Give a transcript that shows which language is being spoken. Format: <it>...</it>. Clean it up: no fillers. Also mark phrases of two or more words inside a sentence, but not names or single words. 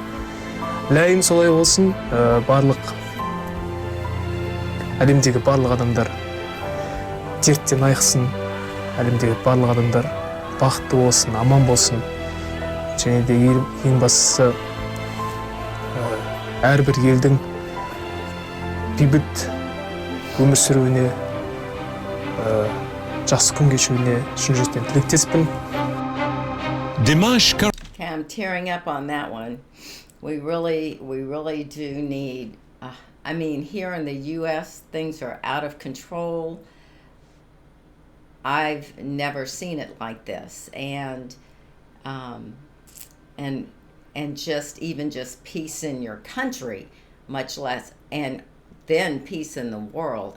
<kk>Ләйім солай болсын, барлық әлемдегі барлық адамдар дерттен айықсын, әлемдегі барлық адамдар бақытты болсын, аман болсын. Және де ең бастысы әрбір елдің бейбіт өмір сүруіне, жақсы күн кешуіне шын жүректен тілектеспін.</kk> <en>Dimash. I'm tearing up on that one. We really do need. I mean, here in the U.S., things are out of control. I've never seen it like this, and just peace in your country, much less, and then peace in the world.</en>